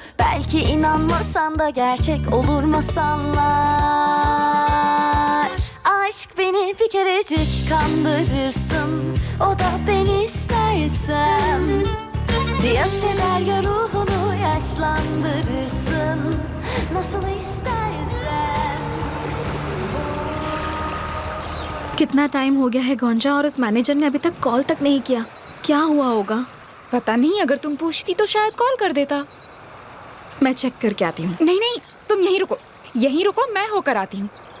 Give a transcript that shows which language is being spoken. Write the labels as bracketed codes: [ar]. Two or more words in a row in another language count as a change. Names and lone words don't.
[tr] Belki inanmasan da gerçek olur masallar. Aşk beni bir kerecik kandırırsın, o da beni istersem. Ya sever ya ruhunu yaşlandırırsın, nasıl istersen. [hi] कितना टाइम हो गया है गोंजा और उस मैनेजर ने अभी तक कॉल तक नहीं किया। क्या हुआ होगा? पता नहीं, अगर तुम पूछती तो शायद कॉल कर देता। मैं चेक करके आती हूँ। नहीं नहीं, तुम यहीं रुको, मैं होकर आती हूँ।